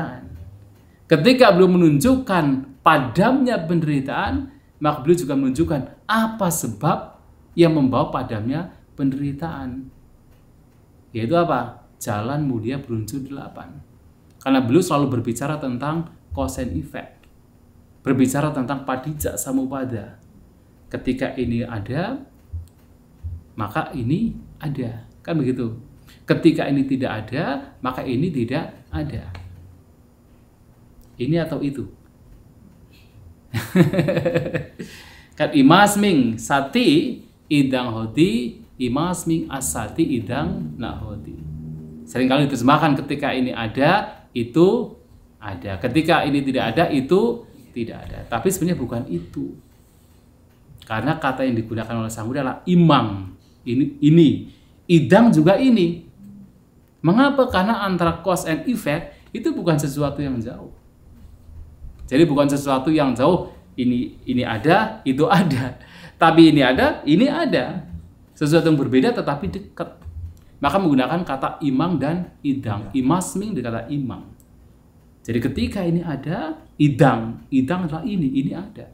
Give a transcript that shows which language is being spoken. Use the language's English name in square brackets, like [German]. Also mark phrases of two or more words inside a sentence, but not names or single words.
[Indonesian] Ketika beliau menunjukkan padamnya penderitaan, maka beliau juga menunjukkan apa sebab yang membawa padamnya penderitaan. Yaitu apa? Jalan mulia berunsur 8. Karena beliau selalu berbicara tentang [English] cause and effect. [Indonesian] Berbicara tentang [Pali] padijja samupada. [Indonesian] Ketika ini ada, maka ini ada. Kan begitu. Ketika ini tidak ada, maka ini tidak ada. Ini atau itu. [Pali] Kan imasming sati idang hoti, imasming asati idang nahoti. [Indonesian] Seringkali diterjemahkan ketika ini ada, itu ada. Ketika ini tidak ada, itu tidak ada. Tapi sebenarnya bukan itu. Karena kata yang digunakan oleh Sang Buddha adalah imam. Ini. Idang juga ini. Mengapa? Karena antara [English] cause and effect [Indonesian] itu bukan sesuatu yang jauh. Jadi bukan sesuatu yang jauh, ini ada, itu ada. Tapi ini ada, ini ada. Sesuatu yang berbeda tetapi dekat. Maka menggunakan kata imam dan idang. Imasming dengan kata imam. Jadi ketika ini ada, idang adalah ini ada.